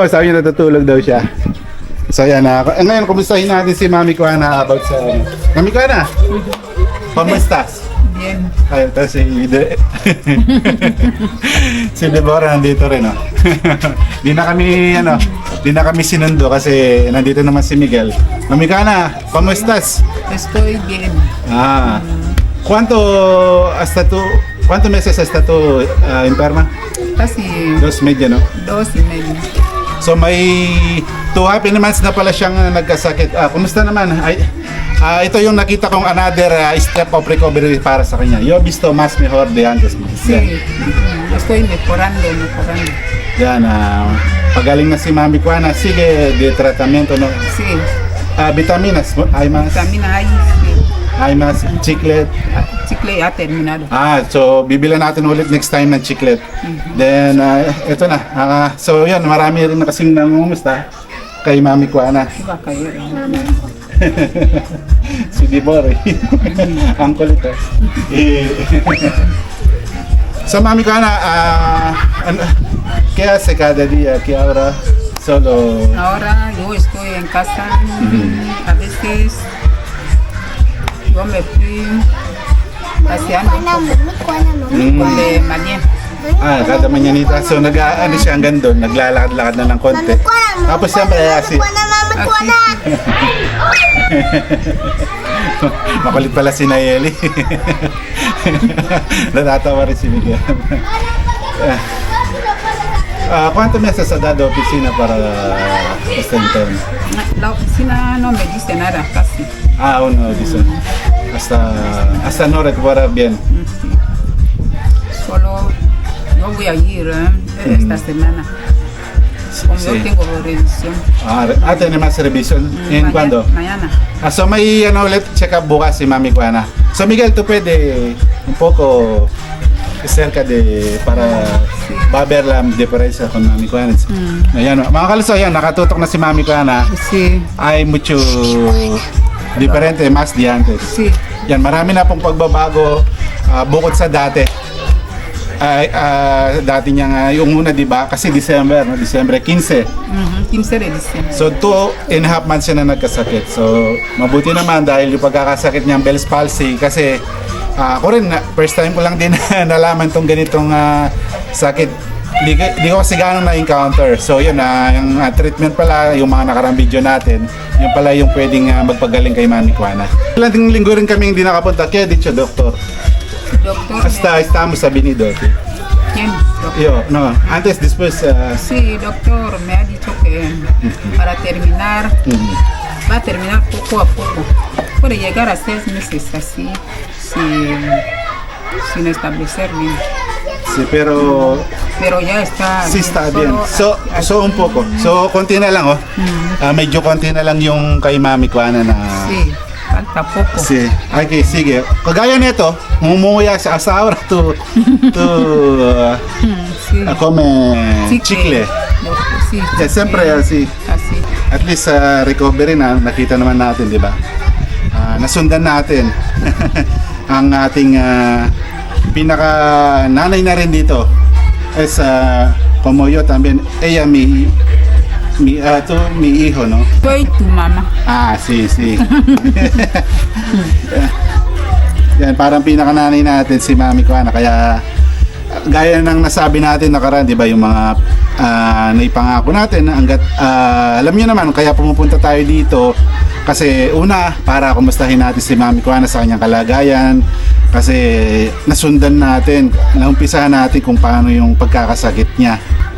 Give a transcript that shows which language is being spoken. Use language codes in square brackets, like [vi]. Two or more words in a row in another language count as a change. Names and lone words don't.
[tl] Sabi niya natutulog daw siya. So yan, ngayon kumustahin natin si Mami Kuana about sa Mami Kuana, kamustas? [es] Bien. [tl] Ay, ito si si Deborah nandito rin, Di na kami sinundo kasi nandito naman si Miguel. Mami Kuana, kamustas? [es] Estoy bien. ¿Cuántos meses hasta tu enferma? Casi 2 media, no? 2.5. [tl] So may 2 [en] happy months [tl] na pala siyang nagkasakit. Kumusta naman? Ito yung nakita kong [en] another step of recovery [tl] para sa kanya. [es] Yo he visto más mejor de antes. Sí, estoy mejorando. [tl] Yan, pagaling na si Mami Kuana. [es] Sigue de tratamiento, no? Sí, Vitaminas, hay más. vitamina A, sí. Hay más chiclet. Chicle ya terminado. [tl] So bibilan natin ulit [en] next time [tl] ng chiclet. Then, ito na. So yan, marami rin na kasing nangumusta kay Mami Kuana. [es] Iba a caer. Si Dibori. [tl] Ang kulit, [es] So Mami Kuana, ¿qué hace cada día? ¿Qué ahora? Solo... Ahora yo estoy en casa. A veces yo me fui paseando un poco de mañana. [tl] Kada mañanita. So ano siya hanggang doon, naglalakad-lakad na ng konti. Tapos siyempre, makulit pala si Nayeli. Natatawa rin si Miguel. [es] ¿Cuánto meses ha dado oficina para esta interna? La oficina no me dice nada casi. Uno dice. Hasta no recupera bien. Solo yo voy a ir esta semana. Como yo tengo revisión. Tiene más revisión. ¿En cuándo? Mañana. [tl] So may ulit check up bukas si Mami Kuana. [es] So Miguel, tú pwede un poco cerca de para ver la diferencia con Mami Kuana. [tl] Ayan, mga kaluso, ayan, nakatutok na si Mami Kuana. [es] Sí. Hay mucho diferente mas de antes. Sí. [tl] Yan, marami na pong pagbabago bukod sa dati. Dati niya yung una, di ba? Kasi December 15. [es] 15 de diciembre. [tl] So 2.5 months siya na nagkasakit. So mabuti naman dahil yung pagkakasakit niya Bell's palsy kasi ako rin [en] first time [tl] ko lang din nalaman tong ganitong sakit. Di ko kasi gano'ng na-encounter. So yun, yung treatment pala, yung mga nakarang video natin, yung pala yung pwedeng magpagaling kay Mami Kuana. Ilang linggo rin kami hindi nakapunta. [es] Kaya dicho, doktor. Doctor. Estamos sa Binido. ¿Quién? Doctor. Yo, no, antes, después. Sí, doctor, me ha dicho que para terminar, va a terminar poco a poco. Puede llegar a 6 meses así, sin establecer bien. Sí, pero ya está. sí está Solo bien. So un poco. [tl] So konti na lang, medyo konti na lang yung kay Mami Kuana na. [es] Sí, falta poco. Sí. [tl] Okay, sige. Kagaya nito, mumuya siya [es] hasta ahora [tl] to [es] Sí. come chicle. Sí, Yeah, siyempre así. así. [en] At least [tl] recovery na nakita naman natin, di ba? Nasundan natin ang ating pinaka nanay na rin dito [es] es como yo también ella mi hijo, no? Soy tu mamá. Sí. [tl] Yan, parang pinaka nanay natin si Mami Kuana, kaya gaya ng nasabi natin nakaraan, di ba, yung mga naipangako natin hanggat alam niyo naman kaya pumupunta tayo dito kasi una para kumustahin natin si Mami Kuana sa kanyang kalagayan, kasi nasundan natin, naumpisahan natin kung paano yung pagkakasakit niya.